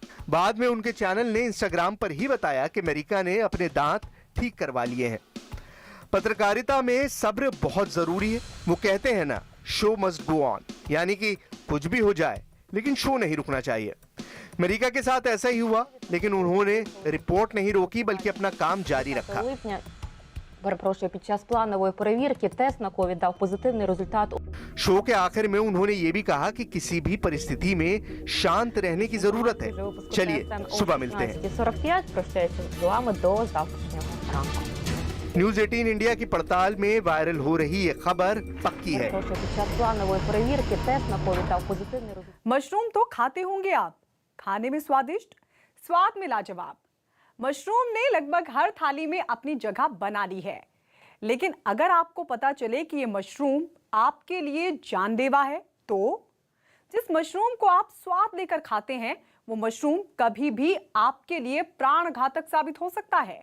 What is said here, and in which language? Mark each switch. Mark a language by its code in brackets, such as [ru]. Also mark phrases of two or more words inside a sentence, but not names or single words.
[hi] बाद में उनके चैनल ने इंस्टाग्राम पर ही बताया कि मेरिका ने अपने दांत ठीक करवा लिए हैं। पत्रकारिता में सब्र बहुत जरूरी है। वो कहते हैं ना, [en] show must go on, [hi] यानी कि कुछ भी हो जाए लेकिन शो नहीं रुकना चाहिए। मेरिका के साथ ऐसा ही हुआ, लेकिन उन्होंने रिपोर्ट नहीं रोकी बल्कि अपना काम जारी रखा। [uk] Липня, перепрошую, під час планової перевірки тест на ковід дав позитивний результат. [hi] शो के आखिर में उन्होंने ये भी कहा कि किसी भी परिस्थिति में शांत रहने की जरूरत है। चलिए सुबह मिलते हैं। [uk] 45 прощаюся з вами до завтрашнього ранку. [hi] न्यूज 18 इंडिया की पड़ताल में वायरल हो रही ये खबर पक्की है। [uk] Перепрошую, під час планової перевірки тест на ковід дав позитивний результат. [hi] मशरूम तो खाते होंगे आप, खाने में स्वादिष्ट, स्वाद में लाजवाब। मशरूम ने लगभग हर थाली में अपनी जगह बना ली है। लेकिन अगर आपको पता चले कि ये मशरूम आपके लिए जानलेवा है, तो जिस मशरूम को आप स्वाद लेकर खाते हैं वो मशरूम कभी भी आपके लिए प्राणघातक साबित हो सकता है।